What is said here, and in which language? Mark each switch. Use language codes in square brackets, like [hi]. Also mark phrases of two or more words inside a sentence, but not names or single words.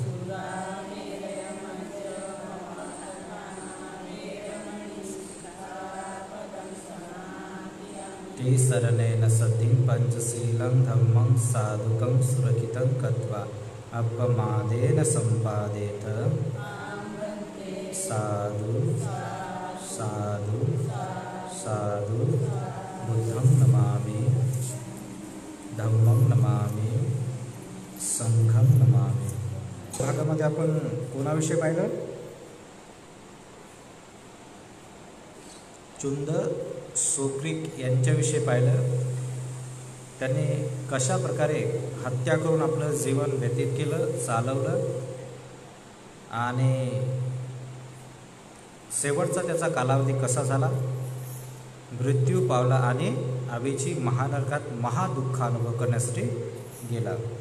[pi] ते शरणेन सतिं पंचशीलं धम्मं साधुकं सुरक्षितं कृत्वा अपमादेन सम्पादेत। साधु साधु साधु। बुद्धं नमामि, धम्मं नमामि, संघं नमामि। [mr] भागामध्ये आपण कोणाविषयी पाहिलं? चुंद सोक्रिक यांच्याविषयी पाहिलं. त्यांनी कशा प्रकारे हत्या करून आपलं जीवन व्यतीत केलं, चालवलं आणि शेवटचा त्याचा कालावधी कसा झाला, मृत्यू पावला आणि आवेची महानरकात महादुःख अनुभव करण्यासाठी गेला.